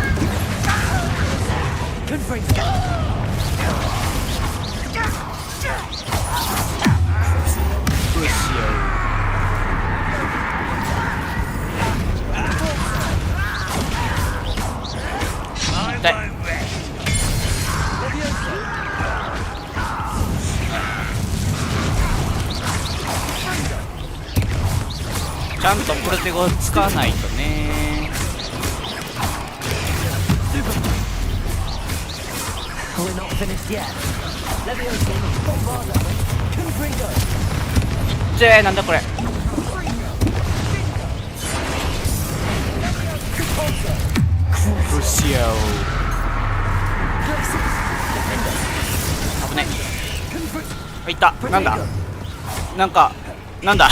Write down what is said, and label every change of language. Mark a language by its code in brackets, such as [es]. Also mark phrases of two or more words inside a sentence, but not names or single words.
[ja] どうしよう。痛い。ちゃんとプロテゴ使わないとね。 [en] We're not finished yet. Leviosa. Bombarda. Confringo. [ja] じゃあなんだこれ。どうしよう。危ね。あ、いた。なんだ。なんかなんだ。